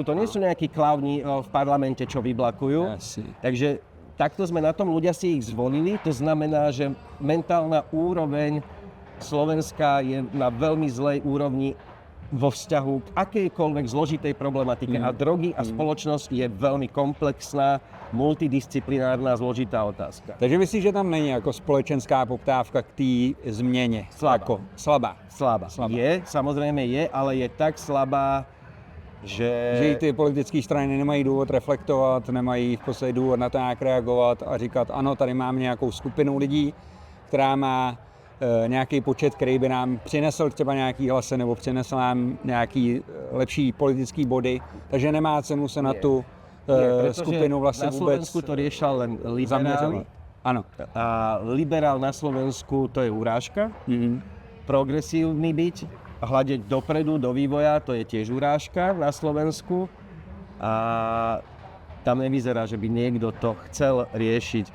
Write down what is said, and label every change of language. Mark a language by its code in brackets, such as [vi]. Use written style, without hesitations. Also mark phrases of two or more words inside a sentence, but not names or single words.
[sk] To nie sú nejakí klauni v parlamente, čo vyblakujú. Takže takto sme na tom, ľudia si ich zvolili. To znamená, že mentálna úroveň Slovenska je na veľmi zlej úrovni vo vzťahu k akejkoľvek zložitej problematike. A drogy a spoločnosť je veľmi komplexná, multidisciplinárna, zložitá otázka. [cs] Takže myslíš, že tam není jako společenská poptávka k té změně? [sk] Slabá. Je, samozrejme je, ale je tak slabá, [cs] že ty politické strany nemají důvod reflektovat, nemají v podstatě důvod na to nějak reagovat a říkat, ano, tady mám nějakou skupinu lidí, která má nějaký počet, který by nám přinesl třeba nějaký hlasy nebo přinesl nám nějaký lepší politický body, takže nemá cenu se na tu skupinu vlastně vůbec [sk] na Slovensku to riešia len liberáli. Áno. A liberál na Slovensku to je urážka. Progresívny byť, hľadiť dopredu, do vývoja, to je tiež urážka na Slovensku. A tam nevyzerá, že by niekto to chcel riešiť.